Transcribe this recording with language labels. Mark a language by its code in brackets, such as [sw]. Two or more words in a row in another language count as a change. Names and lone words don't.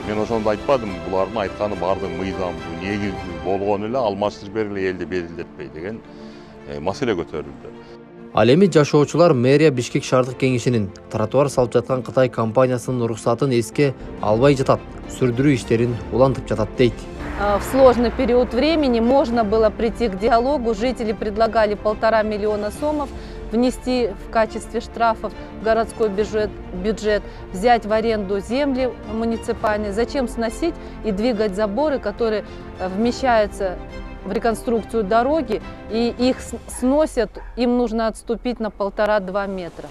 [ky] Мен ошондо айтпадым, булардын айтканы бардык мыйзамдуу, негиздүү болгону эле алмаштырып бергиле элди безилдетпей деген маселе көтөрүлдү. Ал эми жашоочулар мэрия Бишкек шаардык кеңешинин тротуар салып жаткан Кытай компаниясынын уруксатын эске албай жатат, сүрдүрүү иштерин улантып жатат дейт. [ru] В сложный период времени можно было прийти к диалогу. Жители предлагали 1,5 миллиона сомов внести в качестве штрафов в городской бюджет, взять в аренду земли муниципальные. Зачем сносить и двигать заборы, которые вмещаются в реконструкцию дороги, и их сносят, им нужно отступить на 1,5-2 метра.